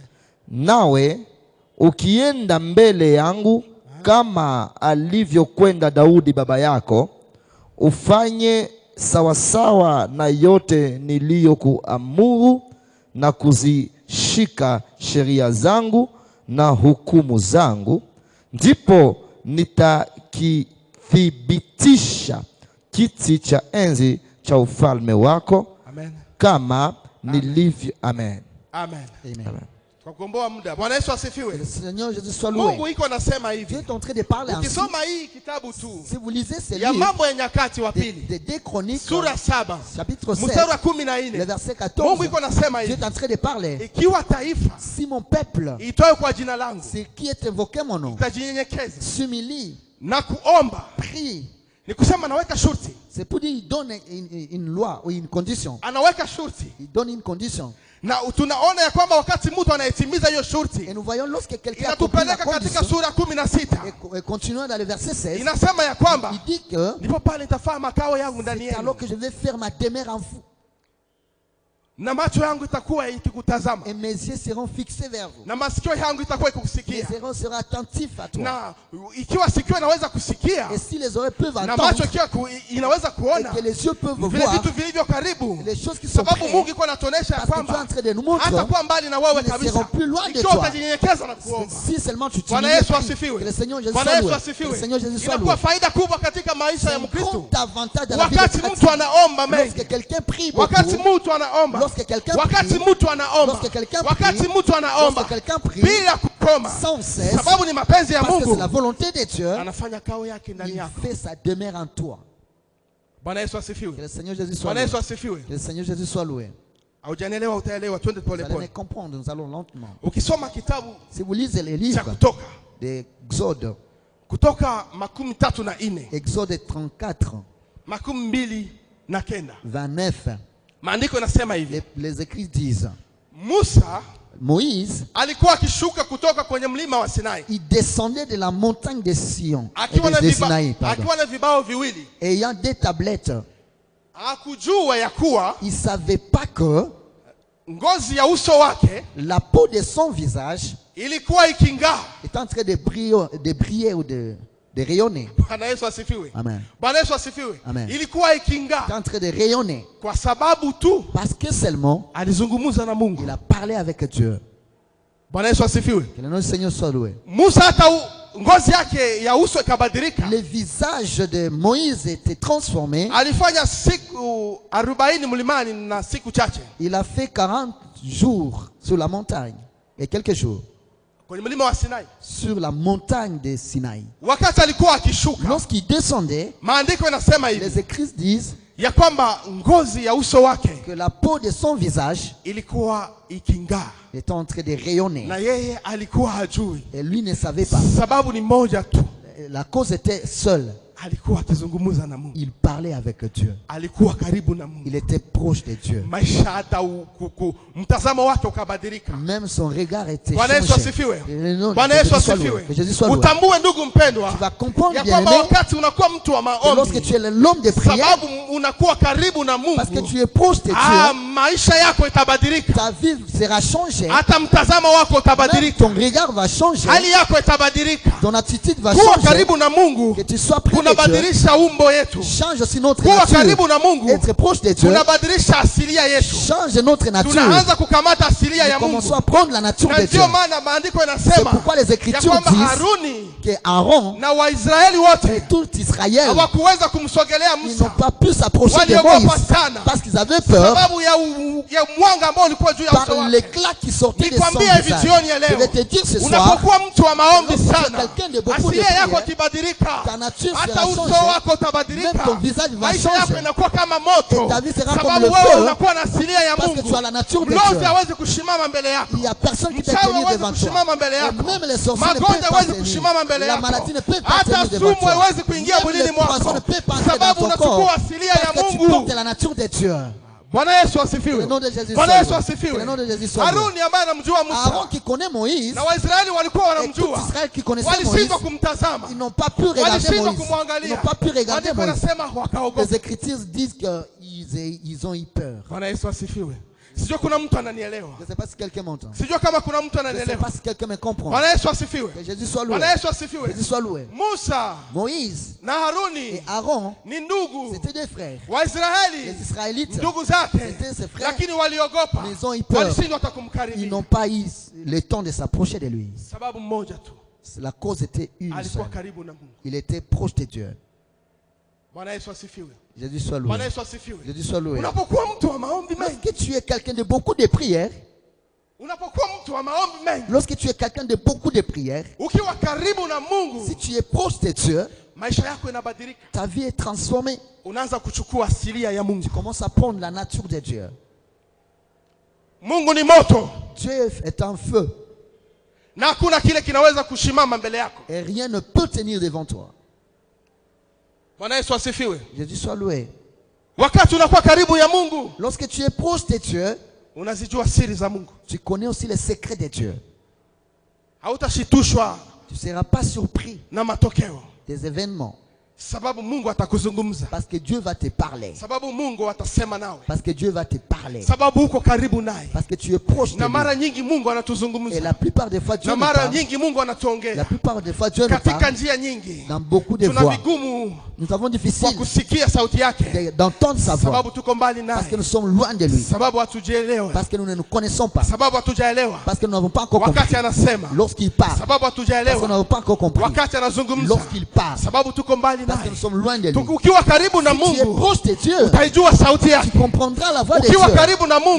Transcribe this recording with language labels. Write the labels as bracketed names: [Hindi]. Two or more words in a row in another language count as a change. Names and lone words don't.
[Swahili] Nawe ukienda mbele yangu kama alivyokwenda Daudi baba yako, ufanye sawasawa na yote niliyokuamuru na kuzishika sheria zangu na hukumu zangu, ndipo nitakithibitisha kiti cha enzi cha ufalme wako. Amen. Kama nilivyo. Amen. Amen. Amen. Tukomboa muda. Bwana Yesu asifiwe. [French] Que le Seigneur Jésus soit loué. [Swahili] Mungu iko nasema hivi. [French] Dieu est en train de parler ainsi. [Swahili] Ukisoma hii kitabu tu. [French] Si vous lisez ce [Swahili] ya [French] livre, [Swahili] Mambo ya Nyakati wa Pili, [French] des Chroniques, [Swahili] sura 7, [French] chapitre 7, [Swahili] mstari wa 14, [French] le verset 14, [Swahili] Mungu iko nasema [French] Dieu [Swahili] hivi. [French] est en train de parler. [Swahili] Ikiwa taifa [French] Si mon peuple, [Swahili] itoe kwa jina langu, [French] c'est qui est invoqué mon nom, [Swahili] tajinyenyekeza [French] s'humilie, [Swahili] na kuomba, [French] prie, [Swahili] ni kusema anaweka shurti. [French] c'est pour dire il donne une loi ou une condition. [Swahili] Anaweka shurti. [French] Il donne une condition. [Swahili] Na tunaona ya kwamba wakati mtu anayetimiza hiyo shurti, [French] Et nous voyons lorsque quelqu'un accomplit la [Swahili] inatupeleka katika [French] condition, [Swahili] sura 16. [French] et continuons dans le verset 16, [Swahili] Inasema ya kwamba [French] il dit que [Swahili] ndipo pale nitafaa makao yangu ndani [French] c'est [Swahili] yenu, [French] alors que je vais faire ma demeure en vous. [Swahili] na macho yangu itakuwa ikikutazama, [French] Et mes yeux seront fixés vers vous. [Swahili] na masikio yangu itakuwa [French] Les [Swahili] ikukusikia. [French] oreilles seront attentifs à toi. [Swahili] Na ikiwa sikio inaweza kusikia [French] Et si les oreilles peuvent [Swahili] na [French] entendre, [Swahili] macho ikiwa inaweza [French] et [Swahili] kuona, [French] que les yeux peuvent [Swahili] vile [French] voir, [Swahili] vitu vilivyo karibu, [French] les choses qui sont [Swahili] sababu [French] près, [Swahili] Mungu iko anatuonesha ya [French] parce que Dieu est en [Swahili] kwamba [French] train de nous montrer, [Swahili] hatakuwa mbali na wewe [French] ils ne [Swahili] kabisa, [French] seront plus loin de [Swahili] ikiwa [French] toi. [Swahili] utajinyenyekeza na kuomba. [French] Si seulement tu [Swahili] Bwana [French] t'humilies, [Swahili] Yesu [French] prie. [Swahili] asifiwe. [French] Que le Seigneur Jésus [Swahili] Bwana [French] soit [Swahili] Yesu [French] loué. Que le [Swahili] asifiwe. [French] Seigneur Jésus soit [Swahili] Inakuwa [French] loué. [Swahili] faida kubwa katika [French] C'est [Swahili] maisha ya [French] un [Swahili] Mkristo [French] grand avantage dans la vie [Swahili] wakati [French] de [Swahili] mtu [French] chrétien. [Swahili] anaomba mengi, [French] Lorsque quelqu'un prie beaucoup, [Swahili] wakati mtu anaomba, [French] lorsque quelqu'un [Swahili] wakati [French] prie, [Swahili] mtu anaomba, [French] lorsque quelqu'un prie, [Swahili] wakati mtu anaomba [French] lorsque quelqu'un prie, [Swahili] bila kukoma, [French] sans cesse, [Swahili] sababu ni mapenzi ya [French] parce que c'est [Swahili] Mungu, [French] la volonté de Dieu, [Swahili] anafanya kao yake ndani [French] il [Swahili] yako. [French] fait sa demeure en toi. [Swahili] Bwana Yesu [French] Que [Swahili] asifiwe. [French] le Seigneur Jésus soit [Swahili] Bwana [French] loué. [Swahili] Yesu asifiwe. [French] Que le Seigneur Jésus soit loué. [Swahili] Haujanielewa, utaelewa. Twende [French] Vous allez me [Swahili] polepole. [French] comprendre, nous allons lentement. [Swahili] Ukisoma kitabu [French] Si vous lisez les [Swahili] cha [French] livres [Swahili] Kutoka, [French] d'Exode, [Swahili] Kutoka 34, [French] Exode 34, [Swahili] 29, [French] 29, [Swahili] maandiko inasema hivi. [French] les écrits disent, [Swahili] Musa [French] Moïse, [Swahili] alikuwa akishuka kutoka kwenye mlima wa Sinai [French] il descendait de la montagne de Sion, [Swahili] akiwa na [French] de Sinaï, pardon, [Swahili] akiwa na vibao viwili. [French] ayant des tablettes. [Swahili] Hakujua ya kuwa [French] Il ne savait pas que [Swahili] ngozi ya uso wake [French] la peau de son visage [Swahili] ilikuwa iking'aa. [French] est en train de briller ou de rayonner. [Swahili] Bwana Yesu asifiwe. Amen. Bwana Yesu asifiwe. Amen. Ilikuwa [French] Il est [Swahili] iking'aa [French] en train de rayonner [Swahili] kwa sababu tu [French] parce que seulement [Swahili] alizungumza na Mungu. [French] il a parlé avec Dieu. [Swahili] Bwana Yesu asifiwe. [French] Que le nom du Seigneur soit loué. [Swahili] Musa hata ngozi yake ya uso ikabadilika. [French] Le visage de Moïse était transformé. [Swahili] Alifanya siku 40 mlimani na siku chache [French] Il a fait 40 jours sur la montagne et quelques jours [Swahili] kwenye mlima wa Sinai. [French] sur la montagne de Sinaï. [Swahili] Wakati alikuwa akishuka, [French] Lorsqu'il descendait, [Swahili] maandiko yanasema hivi [French] les écrits disent [Swahili] ya kwamba ngozi ya uso wake [French] que la peau de son visage [Swahili] ilikuwa iking'aa, [French] était en train de rayonner. [Swahili] na yeye alikuwa hajui. [French] Et lui ne savait pas. [Swahili] Sababu ni moja tu, [French] La cause était seule. [Swahili] alikuwa akizungumza na Mungu, [French] Il parlait avec Dieu. [Swahili] alikuwa karibu na Mungu. [French] Il était proche de Dieu. [Swahili] Maisha hata mtazamo wake ukabadilika. [French] Même son regard était [Swahili] Bwana Yesu [French] changé. [Swahili] asifiwe. [French] Que le nom de [Swahili] Bwana Yesu [French] Jésus soit loué. [Swahili] asifiwe. [French] Que Jésus soit loué. [Swahili] Utambue ndugu mpendwa, [French] Tu vas comprendre, [Swahili] ya [French] bien [Swahili] kwamba [French] aimé, [Swahili] wakati unakuwa mtu wa [French] que lorsque [Swahili] maombi, [French] tu es l'homme de prière, [Swahili] sababu unakuwa karibu na [French] parce que [Swahili] Mungu, [French] tu es proche de [Swahili] ah, [French] Dieu, [Swahili] maisha yako itabadilika, [French] ta vie sera changée. [Swahili] hata mtazamo wako [French] Même [Swahili] utabadilika, [French] ton regard va changer. [Swahili] hali yako itabadilika. [French] Ton attitude va [Swahili] Kuwa [French] changer. [Swahili] karibu na Mungu [French] Que tu sois près de Dieu [Swahili] kunabadilisha umbo yetu. [French] change aussi notre [Swahili] Kuwa [French] nature. [Swahili] karibu na Mungu [French] Être proche de Dieu [Swahili] kunabadilisha asilia yetu. [French] change notre nature. [Swahili] Tunaanza kukamata asilia ya [French] Nous commençons [Swahili] Mungu, [French] à prendre la nature [Swahili] na [French] de Dieu. [Swahili] ndio maana maandiko [French] C'est [Swahili] yanasema [French] pourquoi les [Swahili] ya [French] Écritures [Swahili] kwamba [French] disent [Swahili] Haruni [French] que Aaron [Swahili] na Waisraeli [French] et [Swahili] wote [French] tout Israël, [Swahili] hawakuweza kumsogelea [French] ils [Swahili] Musa [French] n'ont pas pu s'approcher de [Swahili] waliogopa [French] Moïse [Swahili] sana [French] parce qu'ils avaient peur [Swahili] sababu ya mwanga ambao ulikuwa juu ya uso [French] par [Swahili] wake. [French] l'éclat qui sortait de son [Swahili] Nikwambie hivi [French] visage. [Swahili] jioni ya [French] Je vais [Swahili] leo, [French] te dire ce soir, [Swahili] unapokuwa mtu wa maombi [French] lorsque tu es [Swahili] sana, [French] quelqu'un de beaucoup de [Swahili] asilia yako [French] prière, [Swahili] ikibadilika, [French] ta nature [Swahili] hata [French] sera [Swahili] uso [French] changée, [Swahili] wako utabadilika, [French] même ton visage va [Swahili] maisha yako [French] changer. [Swahili] inakuwa kama moto, [French] Et ta vie sera comme [Swahili] sababu [French] le [Swahili] wewe [French] feu, [Swahili] unakuwa na asilia ya [French] parce que [Swahili] Mungu. [French] tu as la nature de [Swahili] Mlozi [French] Dieu. [Swahili] hawezi kusimama mbele yako, [French] Il n'y a personne qui peut [Swahili] mchawi [French] tenir [Swahili] hawezi [French] devant toi. [Swahili] kusimama mbele [French] Et [Swahili] yako, [French] même les sorciers ne [Swahili] magonjwa [French] peuvent pas [Swahili] hawezi [French] tenir. [Swahili] kusimama mbele [French] La [Swahili] yako, [French] maladie ne peut pas [Swahili] hata [French] tenir devant [Swahili] sumu [French] toi. [Swahili] hawezi kuingia [French] Même [Swahili] mwilini [French] les poissons [Swahili] mwako, [French] ne peuvent pas entrer dans [Swahili] sababu [French] ton [Swahili] unachukua [French] corps. [Swahili] asilia ya [French] Parce que tu [Swahili] Mungu. [French] portes la nature de Dieu. [Swahili] Bwana Yesu asifiwe. [French] Que le nom de Jésus [Swahili] Bwana [French] soit [Swahili] Yesu [French] loué. [Swahili] asifiwe. [French] Que le nom de Jésus soit loué. [Swahili] Haruni ambaye anamjua Musa. [French] Aaron qui connaît Moïse. [Swahili] Na Waisraeli walikuwa [French] Et tout [Swahili] wanamjua. [French] Israël qui connaissait Moïse. [Swahili] Walishindwa kumtazama. [French] Ils n'ont pas pu regarder Moïse. Ils n'ont pas pu regarder Moïse. [Swahili] Wakaogopa. [French] Les Écritures disent qu'ils ont eu peur. [Swahili] Bwana Yesu asifiwe. Sijui kuna mtu ananielewa. [French] Je ne sais pas si quelqu'un m'entend. [Swahili] Sijui kama kuna mtu [French] Je ne sais [Swahili] ananielewa. [French] pas si quelqu'un me comprend. [Swahili] Bwana Yesu asifiwe. [French] Que Jésus soit loué. [Swahili] Bwana Yesu asifiwe. [French] Jésus soit loué. [Swahili] Musa [French] Moïse [Swahili] na Haruni [French] et Aaron, [Swahili] ni ndugu. [French] c'était des frères. [Swahili] Waisraeli [French] Les Israélites, [Swahili] ndugu zake. [French] c'était ses frères. [Swahili] Lakini waliogopa. [French] Mais ils ont eu peur. [Swahili] Walishindwa hata kumkaribia. [French] Ils n'ont pas eu le temps de s'approcher de lui. [Swahili] Sababu moja tu. [French] La cause était une [Swahili] Alikuwa [French] seule. [Swahili] karibu na Mungu. [French] Il était proche de Dieu. [Swahili] Bwana Yesu asifiwe. [French] Jésus soit loué. [Swahili] Bwana Yesu asifiwe. [French] Jésus soit loué. [Swahili] Unapokuwa mtu wa maombi mengi. [French] Lorsque tu es quelqu'un de beaucoup de prières, [Swahili] Unapokuwa mtu wa maombi mengi. [French] lorsque tu es quelqu'un de beaucoup de prières, [Swahili] Ukiwa karibu na Mungu. [French] si tu es proche de Dieu, [Swahili] Maisha yako inabadilika. [French] ta vie est transformée. [Swahili] Unaanza kuchukua asilia ya Mungu. [French] Tu commences à prendre la nature de Dieu. [Swahili] Mungu ni moto. [French] Dieu est un feu. [Swahili] Na hakuna kile kinaweza kushimama mbele yako. [French] Et rien ne peut tenir devant toi. [Swahili] Bwana Yesu asifiwe. [French] Jésus soit loué. [Swahili] Wakati unakuwa karibu ya Mungu, [French] Lorsque tu es proche de Dieu, [Swahili] unazijua siri za Mungu. [French] tu connais aussi les secrets de Dieu. [Swahili] Hautashitushwa [French] Tu ne seras pas surpris [Swahili] na matokeo. [French] des événements. [Swahili] Sababu Mungu atakuzungumza. [French] Parce que Dieu va te parler. [Swahili] Sababu Mungu atasema nawe. [French] Parce que Dieu va te parler. [Swahili] Sababu uko karibu naye. [French] Parce que tu es proche de [Swahili] Na mara [French] lui. [Swahili] nyingi Mungu [French] Et [Swahili] anatuzungumza. [French] la plupart des fois, Dieu [Swahili] Na [French] nous [Swahili] mara [French] parle. [Swahili] nyingi Mungu [French] La [Swahili] anatuongea. [French] plupart des fois, Dieu nous [Swahili] Katika [French] parle [Swahili] njia nyingi. [French] dans beaucoup de [Swahili] Tuna [French] voies. [Swahili] vigumu [French] Nous avons [Swahili] kwa [French] difficile [Swahili] kusikia sauti yake. [French] d'entendre sa voix. [Swahili] Sababu tuko mbali [French] Parce que [Swahili] naye. [French] nous sommes loin de lui. [Swahili] Sababu hatujaelewa. [French] Parce que nous ne nous connaissons pas. [Swahili] Sababu hatujaelewa. [French] Parce que nous n'avons pas encore [Swahili] Wakati [French] compris. [Swahili] anasema. [French] Lorsqu'il parle. [Swahili] Sababu [French] Parce que nous [Swahili] hatujaelewa. [French] n'avons pas encore compris. [Swahili] Wakati anazungumza. [French] Lorsqu'il parle. [Swahili] Sababu tuko mbali [French] Parce que [Swahili] naye. [French] nous sommes loin de lui. [Swahili] Ukiwa karibu na [French] Si tu es [Swahili] Mungu, [French] proche de Dieu, [Swahili] utaijua sauti yake. [French] tu comprendras la voix de [Swahili] Ukiwa [French] Dieu. [Swahili] karibu na Mungu,